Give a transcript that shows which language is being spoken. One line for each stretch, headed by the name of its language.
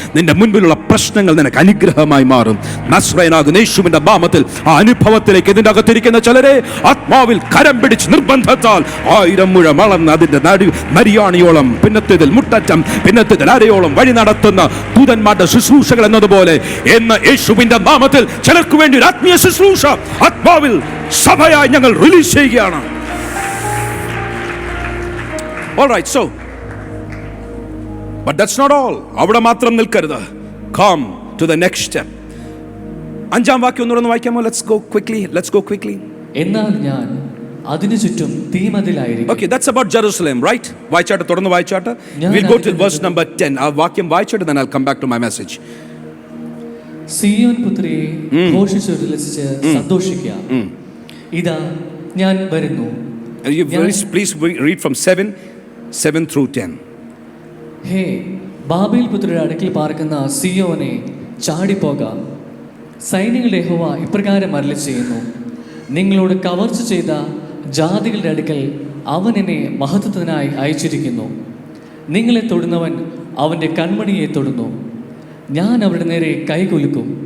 Malayalam: നിന്റെ മുൻപിലുള്ള പ്രശ്നങ്ങൾ നിനക്ക് അനുഗ്രഹമായി മാറും. നസ്രയനാകുന്ന യേശുവിന്റെ നാമത്തിൽ ആ അനുഭവത്തിലേക്ക് ഇതിൻ്റെ അകത്തിരിക്കുന്ന ചിലരെ ആത്മാവിൽ കരം പിടിച്ച് നിർബന്ധത്താൽ 1000 മുഴം വളർന്ന് അതിൻ്റെ മരിയാണിയോളം, പിന്നത്തേതിൽ മുട്ടറ്റം, പിന്നത്തേതിൽ അരയോളം വഴി നടത്തുന്ന ദൂതന്മാരുടെ ശുശ്രൂഷകൾ എന്നതുപോലെ എന്ന് യേശുവിന്റെ നാമത്തിൽ ചിലർക്ക് വേണ്ടി ഒരു ശുശ്രൂഷ ആത്മാവിൽ സഭയായി ഞങ്ങൾ റിലീസ് ചെയ്യുകയാണ്.
English: All right, so but that's not all.
Malayalam: അവിടെ മാത്രം നിൽക്കരുത്.
English: Come to the next step.
Malayalam: 5-ാം വാക്യം ഒന്നുകൂടെ വായിക്കാമോ?
English: Let's go quickly.
Malayalam: എന്നാൽ ഞാൻ അതിനു ചുറ്റും തീമതിലായിരിക്കും.
English: Okay, that's about Jerusalem, right?
Malayalam: വായിച്ചാട്ട്, തുടർന്ന് വായിച്ചാട്ട്.
English: We'll go to verse number 10.
Malayalam: ആ വാക്യം വായിച്ചാട്ട്
English: then I'll come back to my message.
Malayalam: Zion പുത്രിയെ ഘോഷിച്ചുല്ലസിച്ച് സന്തോഷിക്കുക, ഇതാ ഞാൻ വരുന്നു.
English: Please read from 7 through 10.
Malayalam: Hey Babel പുത്രിയുടെ അടുക്കൽ പാർക്കുന്ന സിയോനെ, ചാടിപ്പോക. സൈന്യങ്ങളുടെ യഹോവ ഇപ്രകാരം അരുളി ചെയ്യുന്നു, നിങ്ങളോട് കവർച്ച ചെയ്ത ജാതികളുടെ അടുക്കൽ അവൻ എന്നെ മഹത്വത്തിനായി അയച്ചിരിക്കുന്നു. നിങ്ങളെ തൊടുന്നവൻ അവൻ്റെ കൺമണിയെ തൊടുന്നു. ഞാൻ അവരുടെ നേരെ കൈകൊലുക്കും,